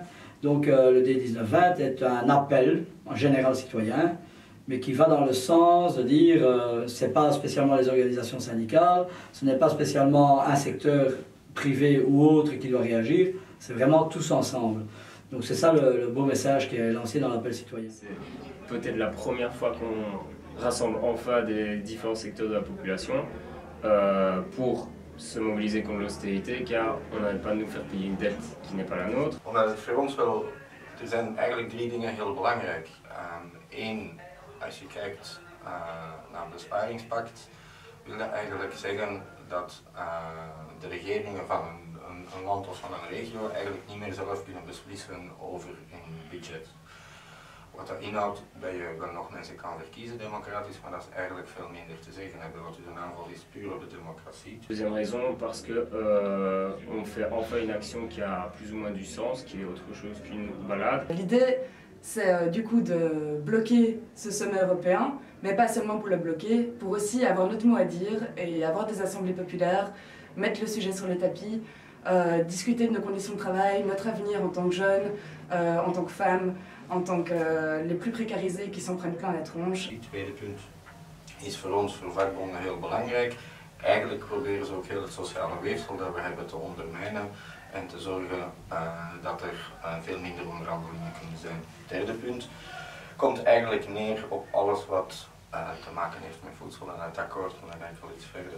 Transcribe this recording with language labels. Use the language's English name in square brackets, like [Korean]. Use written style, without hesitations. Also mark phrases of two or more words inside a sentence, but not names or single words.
[French] Donc le D19-20 est un appel en général citoyen, mais qui va dans le sens de dire ce n'est pas spécialement les organisations syndicales, ce n'est pas spécialement un secteur privé ou autre qui doit réagir, c'est vraiment tous ensemble. Donc c'est ça le beau message qui est lancé dans l'appel citoyen. C'est peut-être la première fois qu'on rassemble enfin des différents secteurs de la population pour se mobiliser contre l'austérité, car on n'arrête pas de nous faire payer une dette qui n'est pas la nôtre. [Dutch] Voor ons wel, er zijn eigenlijk 3 dingen heel belangrijk. Eén, als je kijkt naar het besparingspact, wil dat eigenlijk zeggen dat de regeringen van een land of van een regio eigenlijk niet meer zelf kunnen beslissen over een budget. Wat dat inhoudt dat je wel nog mensen kan verkiezen democratisch, maar dat is eigenlijk veel minder te zeggen hebben, wat dus een aanval is puur op de démocratie. [French] Deuxième raison, parce que on fait enfin une action qui a plus ou moins du sens, qui est autre chose qu'une balade. L'idée, c'est du coup de bloquer ce sommet européen, mais pas seulement pour le bloquer, pour aussi avoir notre mot à dire et avoir des assemblées populaires, mettre le sujet sur le tapis, discuter de nos conditions de travail, notre avenir en tant que jeunes, en tant que femmes, en tant que les plus précarisés qui s'en prennent plein la tronche. [Dutch] Het tweede punt is voor ons, voor vakbonden, heel belangrijk. Eigenlijk proberen ze ook heel het sociale weefsel dat we hebben te ondermijnen en te zorgen dat er veel minder onderhandelingen kunnen zijn. Het derde punt komt eigenlijk neer op alles wat te maken heeft met voedsel en het akkoord, maar dan ga ik wel iets verder.